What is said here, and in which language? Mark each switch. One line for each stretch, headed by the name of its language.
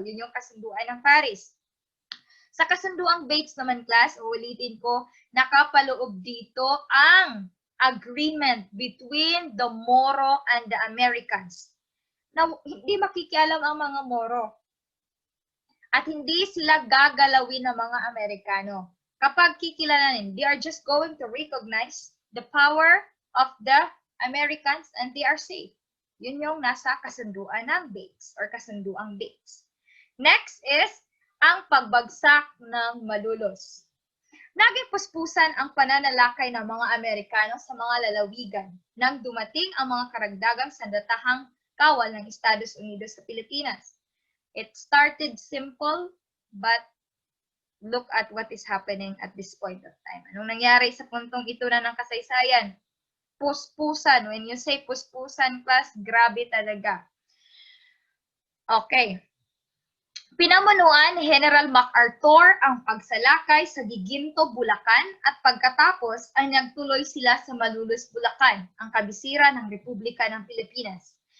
Filipino: Yun yung kasunduan ng Paris. Sa kasunduang Bates naman class, uulitin ko, nakapaloob dito ang
English: agreement between the Moro and the Americans.
Filipino: Na hindi makikialam ang mga Moro. At hindi sila gagalawin ng mga Amerikano. Kapag kikilalanin,
English: they are just going to recognize the power of the Americans and they are safe.
Filipino: Yun yung nasa kasunduan ng Bates or kasunduang Bates.
English: Next is
Filipino: ang pagbagsak ng malulos. Naging puspusan ang pananalakay ng mga Amerikano sa mga lalawigan nang dumating ang mga karagdagang sandatahang kawal ng Estados Unidos sa Pilipinas.
English: It started simple, but look at what is happening at this point of time.
Filipino: Anong nangyari sa puntong ito na ng kasaysayan? Puspusan.
English: When you say puspusan, class,
Filipino: grabe talaga.
English: Okay.
Filipino: Pinamunuan ni General MacArthur ang pagsalakay sa Giginto, Bulacan at pagkatapos ay nagtuloy sila sa Malulos, Bulacan, ang kabisira ng Republika ng Pilipinas.